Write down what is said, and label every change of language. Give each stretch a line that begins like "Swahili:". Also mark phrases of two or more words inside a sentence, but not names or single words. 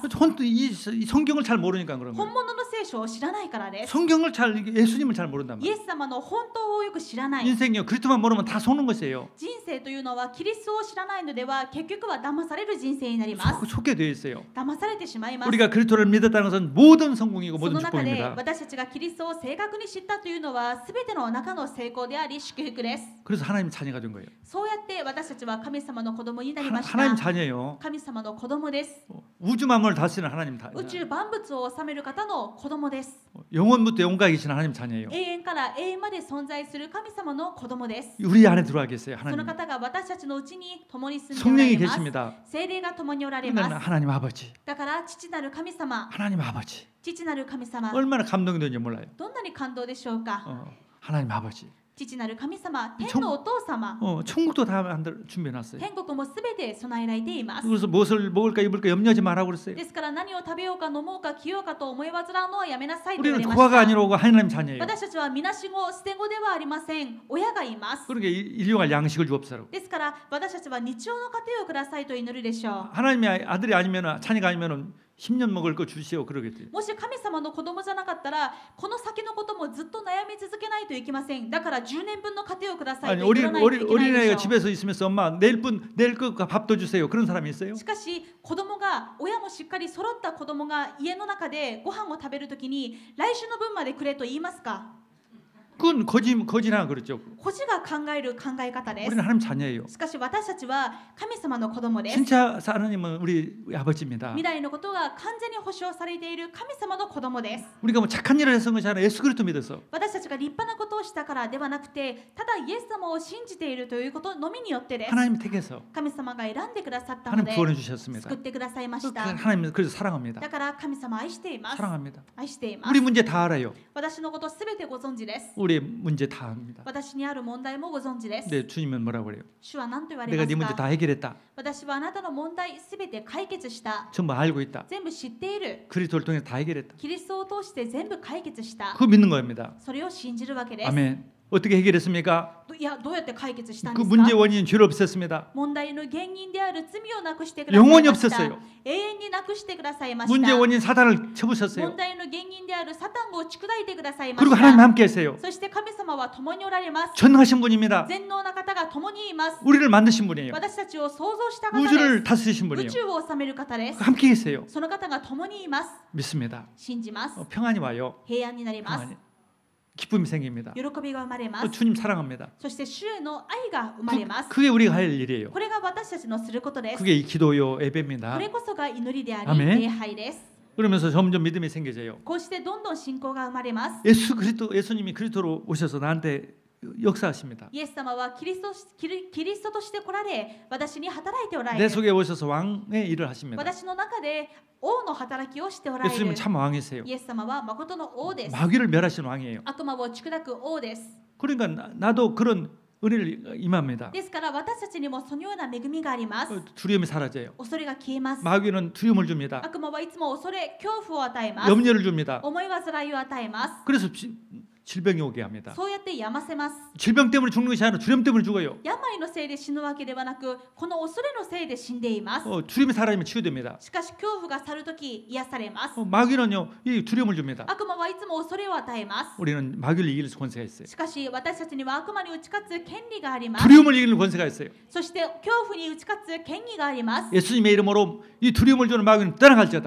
Korean: 이 성경을 잘 모르니까 그런
Japanese: 本
Korean: 거예요.
Japanese: 物の聖書を知らないからです。
Korean: 성경을 예수님을 잘 모른단
Japanese: イ
Korean: 말이에요.
Japanese: エス様の本当をよく知らない。
Korean: 인생이요. 그리스도만 모르면 다 속는 것이에요.
Japanese: 人生というのはキリストを知らないのでは結局は騙される人生になります。
Korean: 속게 되어 있어요.
Japanese: 騙されてしまいます。
Korean: 우리가 그리스도를 믿었다는 것은 모든 성공이고
Japanese: そ
Korean: 모든
Japanese: の中で
Korean: 축복입니다.
Japanese: 私たちがキリストを正確に知ったというのは全ての中の成功であり祝福です。
Korean: 그래서 하나님 자녀가 된 거예요.
Japanese: そうやって私たちは神様の子供になりました。
Korean: 하나님 자녀예요.
Japanese: 神様の子供です。
Korean: 우주 만물을 다스리는 하나님
Japanese: 宇宙万物を治める方の子供です。
Korean: 영원부터 영원까지 계시는 하나님 자녀예요.
Japanese: 永遠から永遠まで存在する神様の子供です。
Korean: 우리 안에 들어와 계세요.
Japanese: その
Korean: 하나님.
Japanese: 方が私たちのうちに共に住んでおら
Korean: 성령이
Japanese: れます。
Korean: 계십니다.
Japanese: 聖霊が共におられ
Korean: 그러니까
Japanese: ます。
Korean: 하나님 아버지.
Japanese: だから父なる神様、
Korean: 하나님 아버지.
Japanese: 父なる神様、
Korean: 얼마나 감동이 되는지 몰라요.
Japanese: どんなに感動でしょうか。
Korean: 하나님 아버지.
Japanese: 父なる神様、天のお父様、
Korean: 천국도 다 준비해 놨어요.
Japanese: 天国もすべて備えられています。
Korean: 그래서 무엇을 먹을까 입을까 염려하지 말라고 그랬어요.
Japanese: ですから何を食べようか飲もうか着ようかと思い煩うのはやめなさいと言わ
Korean: 우리는
Japanese: れま
Korean: 고아가
Japanese: した。
Korean: 아니라 하나님 자녀예요.
Japanese: 私たちはみなし子、捨て子ではありません。親がいます。
Korean: 그러니까 일용할 양식을 주옵소서.
Japanese: ですから私たちは日常の家庭をくださいと祈るでしょう。
Korean: 하나님의 아들이 아니면 자녀가 아니면 10년 먹을 거 주시오 그러겠지.
Japanese: もし神様の子供じゃなかったらこの先のこともずっと悩み続けないといけません。だから10年分の家庭をください
Korean: 아니
Japanese: と祈らないといけない
Korean: 어린아이가
Japanese: でしょう。
Korean: 집에서 있으면서 엄마 내일 거 밥도 주세요. 그런 사람이 있어요?
Japanese: しかし子供が親もしっかり揃った子供が家の中でご飯を食べるときに来週の分までくれと言いますか。
Korean: 그건 거지나 그렇죠.
Japanese: 孤児が考える考え方です。
Korean: 우리는 하나님 자녀예요.
Japanese: しかし私たちは神様の子供です。
Korean: 진짜 하나님은 우리 아버지입니다.
Japanese: 未来のことが完全に保証されている神様の子供です。
Korean: 우리가 뭐 착한 일을 해서 것이 아니라 예수 그리스도 믿어서
Japanese: 私たちが立派なことをしたからではなくて、ただイエス様を信じているということのみによってです。
Korean: 하나님 택해서
Japanese: 神様が選んでくださったの
Korean: 하나님
Japanese: で
Korean: 구원해 주셨습니다.
Japanese: 救ってくださいました。
Korean: 하나님 그래서 사랑합니다.
Japanese: だから神様愛しています。
Korean: 사랑합니다.
Japanese: 愛しています。
Korean: 우리 문제 다 알아요.
Japanese: 私のことすべてご存知です。
Korean: 우리 문제 다 압니다.
Japanese: 私にある問題もご存知です。
Korean: 근데 주님은 뭐라고 그래요?
Japanese: 主は何と言われ
Korean: 내가
Japanese: ま
Korean: 네
Japanese: す
Korean: 문제 다
Japanese: か。
Korean: 해결했다.
Japanese: 私はあなたの問題すべて解決した。
Korean: 전부 알고 있다.
Japanese: 全部知っている。
Korean: 그리스도를 통해 다 해결했다.
Japanese: キリストを通して全部解決した。
Korean: 그거 믿는 겁니다.
Japanese: それを信じるわけです。
Korean: 아멘. 어떻게 해결했습니까?
Japanese: いや、どうやって解決したん
Korean: 그
Japanese: ですか？
Korean: 문제 원인은 죄를 없앴습니다.
Japanese: 問題の原因である罪をなくしてください
Korean: 영원히
Japanese: ました。
Korean: 없앴어요.
Japanese: 永遠になくしてくださいまし
Korean: 문제
Japanese: た。
Korean: 원인 사단을 쳐부셨어요.
Japanese: 問題の原因であるサタンを打ち砕いてくださいま
Korean: 그리고
Japanese: し
Korean: 하나님
Japanese: た。
Korean: 함께 하세요.
Japanese: そして神様は共におられます。
Korean: 전능하신 분입니다.
Japanese: 全能な方が共にいます。
Korean: 우리를 만드신 분이에요.
Japanese: 私たちを創造した方で
Korean: 우주를
Japanese: す。
Korean: 다스리신
Japanese: 宇
Korean: 분이에요.
Japanese: 宙を治める方です。
Korean: 함께 계세요.
Japanese: その方が共にいます。
Korean: 믿습니다.
Japanese: 信じます。
Korean: 평안이 와요.
Japanese: 平安になります。
Korean: 평안이. 기쁨이 생깁니다.
Japanese: 喜びが生まれま
Korean: 또
Japanese: す。
Korean: 주님 사랑합니다.
Japanese: そして主への愛が生まれます。
Korean: 그게 우리가 할 일이에요.
Japanese: これが私たちのすることです。
Korean: 그게 이 기도요
Japanese: こ
Korean: 예배입니다.
Japanese: れこそが祈りであり、
Korean: 아멘
Japanese: 礼拝です。
Korean: 그러면서 점점 믿음이 생겨져요.
Japanese: こうしてどんどん信仰が生まれます。
Korean: 예수님이 그리스도로 오셔서 나한테 역사하십니다.
Japanese: イエス様はキリストとして来られ、私に働いておられ
Korean: 내
Japanese: る。
Korean: 속에 오셔서 왕의 일을 하십니다.
Japanese: 私の中で王の働きをしておられる。
Korean: 예수님은 참 왕이세요.
Japanese: イエス様は誠の王です。
Korean: 마귀를 멸하신 왕이에요.
Japanese: 悪魔を打ち砕く王です。
Korean: 그러니까 나도 그런 은혜를 임합니다.
Japanese: ですから私たちにもそのような恵みがあります。
Korean: 두려움이 사라져요.
Japanese: 恐れが消えます。
Korean: 마귀는 두려움을 줍니다.
Japanese: 悪魔はいつも恐れ、恐怖を与えます。
Korean: 염려를 줍니다.
Japanese: 思い煩いを与えます。
Korean: 그래서 질병이 오게 합니다.
Japanese: そうやって病ませます。
Korean: 질병 때문에 죽는 것이 아니라 두려움 때문에 죽어요.
Japanese: 病のせいで死ぬわけではなく、この恐れのせいで死んでいます。
Korean: 두려움이 사라지면 치유됩니다.
Japanese: しかし恐怖が去るとき癒されます。
Korean: 마귀는요 이 두려움을 줍니다.
Japanese: 悪魔はいつも恐れを与えます。
Korean: 우리는 마귀를 이길 권세가 있어요.
Japanese: しかし私たちには悪魔に打ち勝つ権利があります。
Korean: 두려움을 이기는 권세가 있어요.
Japanese: そして恐怖に打ち勝つ権利があります。
Korean: 예수님의 이름으로 이 두려움을 주는 마귀는 떠나갈지어다.